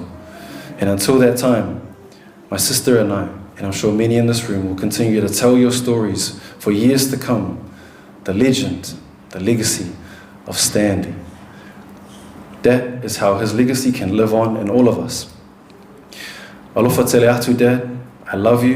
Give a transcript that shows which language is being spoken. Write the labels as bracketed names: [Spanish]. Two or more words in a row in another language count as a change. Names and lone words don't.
[English] And until that time, my sister and I, and I'm sure many in this room, will continue to tell your stories for years to come, the legend, the legacy of Stanley. That is how his legacy can live on in all of us. [Samoan] Alofa tele atu, [English] Dad. I love you.